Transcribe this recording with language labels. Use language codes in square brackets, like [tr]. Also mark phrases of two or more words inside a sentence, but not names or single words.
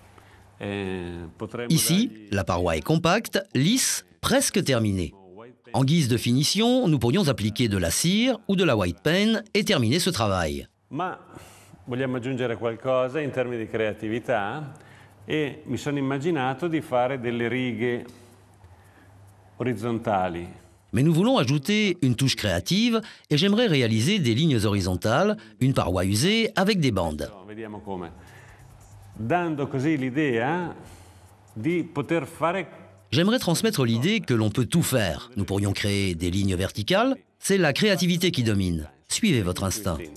[fr] Ici, la paroi est compacte, lisse, presque terminée. En guise de finition, nous pourrions appliquer de la cire ou de la [en] white pen [fr] et terminer ce travail. [it] Ma vogliamo aggiungere qualcosa in termini di creatività e mi sono immaginato di fare delle righe orizzontali. [fr] Mais nous voulons ajouter une touche créative et j'aimerais réaliser des lignes horizontales, une paroi usée avec des bandes. [it] Vediamo come. Dando così l'idea di poter fare. [fr] J'aimerais transmettre l'idée que l'on peut tout faire. Nous pourrions créer des lignes verticales. C'est la créativité qui domine. Suivez votre instinct.